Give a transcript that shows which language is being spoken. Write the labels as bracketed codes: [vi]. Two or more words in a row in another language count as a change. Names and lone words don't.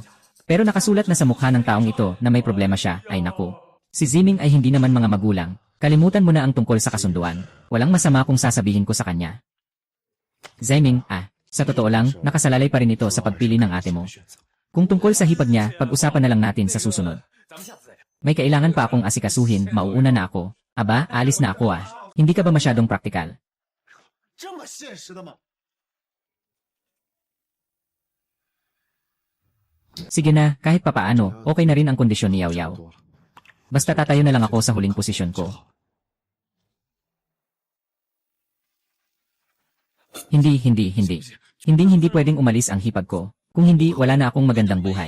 [tl] Pero nakasulat na sa mukha ng taong ito na may problema siya, ay naku. Si Ziming ay hindi naman mga magulang. Kalimutan mo na ang tungkol sa kasunduan. Walang masama kung sasabihin ko sa kanya. Ziming, sa totoo lang, nakasalalay pa rin ito sa pagpili ng ate mo. Kung tungkol sa hipag niya, pag-usapan na lang natin sa susunod. [zh] 咱们下次再聊。 [tl] May kailangan pa akong asikasuhin, mauuna na ako. Aba, alis na ako Hindi ka ba masyadong praktikal? [zh] 这么现实的吗？ [tl] Sige na, kahit papaano, okay na rin ang kondisyon ni Yao Yao. Basta tatayo na lang ako sa huling posisyon ko. Hindi. Hindi pwedeng umalis ang hipag ko. Kung hindi, wala na akong magandang buhay.